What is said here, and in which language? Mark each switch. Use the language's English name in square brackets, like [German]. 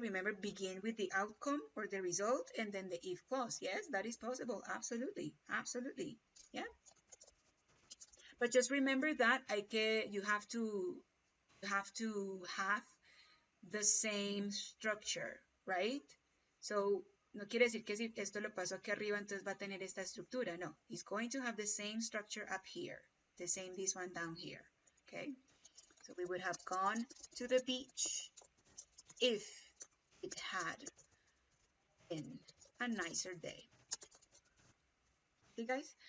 [English] Remember, begin with the outcome or the result and then the if clause. Yes, that is possible. Absolutely. Absolutely. Yeah. But just remember that you have to have the same structure, right? [Spanish] So, no quiere decir que si esto lo paso aquí arriba, entonces va a tener esta estructura. [English] No, it's going to have the same structure up here, the same this one down here, okay? So we would have gone to the beach if it had been a nicer day. Okay, guys?